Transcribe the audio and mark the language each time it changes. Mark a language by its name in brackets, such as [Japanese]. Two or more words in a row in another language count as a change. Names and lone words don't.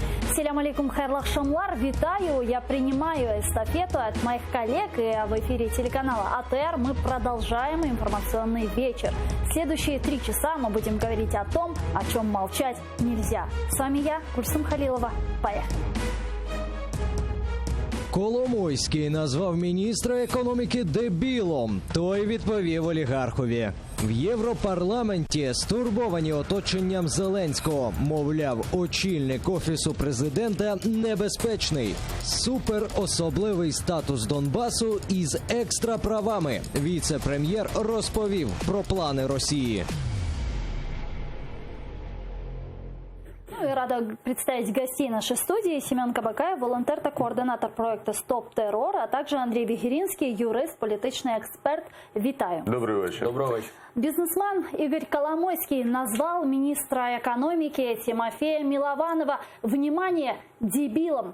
[Crimean Tatar] Селям алейкум, хайрлах шамлар, [Russian] витаю, я принимаю эстафету от моих коллег, и в эфире телеканала АТР мы продолжаем информационный вечер. В следующие 3 часа мы будем говорить о том, о чем молчать нельзя. С вами я, Гульсум Халилова. Поехали. [Ukrainian] Коломойський назвав міністра економіки дебілом. Той відповів олігархові. В Європарламенті стурбовані оточенням Зеленського. Мовляв, очільник Офісу президента небезпечний. Суперособливий статус Донбасу із екстраправами. Віце-прем'єр розповів про плани Росії. [Russian] Рада представить гостей нашей студии. Семен Кабакаев, волонтер та координатор проекта «Стоп террор», а также Андрей Бегеринский, юрист, политичный эксперт. [Ukrainian] Витаю. [Russian] Добрый вечер. Доброго вечера. Бизнесмен Игорь Коломойский назвал министра экономики Тимофея Милованова, внимание, дебилом.